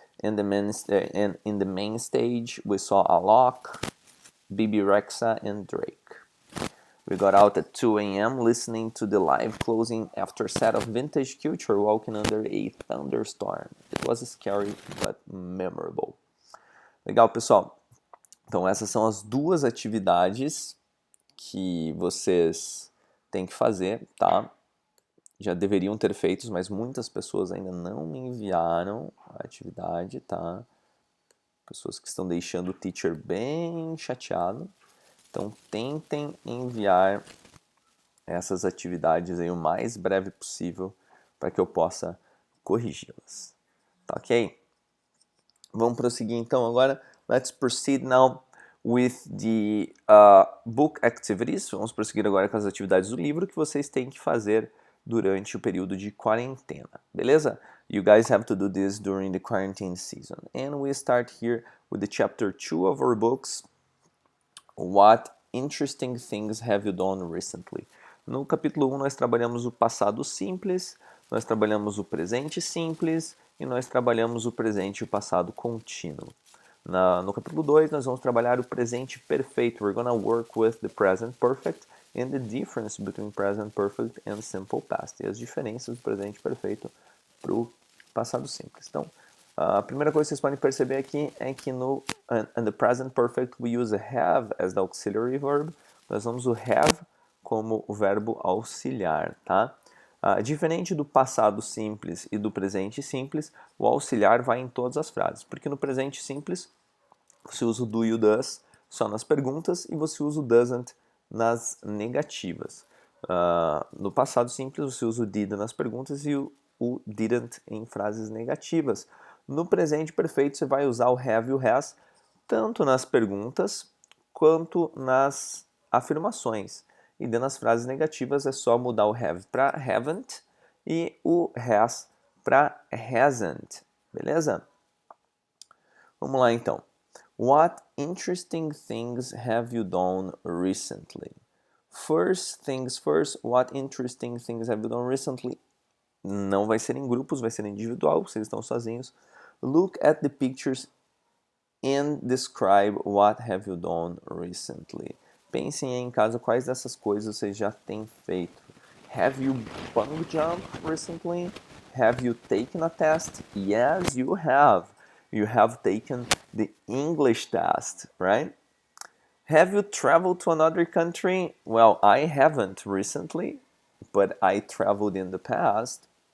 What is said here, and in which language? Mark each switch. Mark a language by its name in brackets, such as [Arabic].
[English] And in the main stage, we saw Alok, BB Rexa, and Drake. We got out at 2 a.m. listening to the live closing after a set of vintage culture walking under a thunderstorm. It was scary, but memorable. [Portuguese] Legal, pessoal. Então, essas são as duas atividades que vocês têm que fazer, tá? Já deveriam ter feitos, mas muitas pessoas ainda não me enviaram a atividade, tá? Pessoas que estão deixando o teacher bem chateado. Então, tentem enviar essas atividades aí o mais breve possível para que eu possa corrigi-las. Tá ok? Vamos prosseguir então agora. [English] Let's proceed now with the book activities. [Portuguese] Vamos prosseguir agora com as atividades do livro que vocês têm que fazer durante o período de quarentena. Beleza? [English] You guys have to do this during the quarantine season. And we start here with the chapter 2 of our books. What interesting things have you done recently? [Portuguese] No capítulo 1 nós trabalhamos o passado simples, nós trabalhamos o presente simples e nós trabalhamos o presente e o passado contínuo. No capítulo 2 nós vamos trabalhar o presente perfeito. [English] We're gonna work with the present perfect and the difference between present perfect and simple past. [Portuguese] E as diferenças do presente perfeito para o passado simples. Então, a primeira coisa que vocês podem perceber aqui é que no [English] the present perfect we use have as the auxiliary verb. [Portuguese] Nós vamos o have como o verbo auxiliar, tá? Diferente do passado simples e do presente simples, o auxiliar vai em todas as frases, porque no presente simples você usa o do e o does só nas perguntas e você usa o doesn't nas negativas. No passado simples você usa o did nas perguntas e o didn't em frases negativas. No presente perfeito você vai usar o have e o has tanto nas perguntas quanto nas afirmações. E dentro das frases negativas é só mudar o have para haven't e o has para hasn't. Beleza? Vamos lá então. [English] What interesting things have you done recently? First things first, what interesting things have you done recently? [Portuguese] Não vai ser em grupos, vai ser individual, vocês estão sozinhos. [English] Look at the pictures and describe what have you done recently. [Portuguese] Pensem em casa quais dessas coisas vocês já têm feito. [English] Have you bungee jumped recently? Have you taken a test? Yes, you have. You have taken the English test, right? Have you traveled to another country? Well, I haven't recently, but I traveled in the past.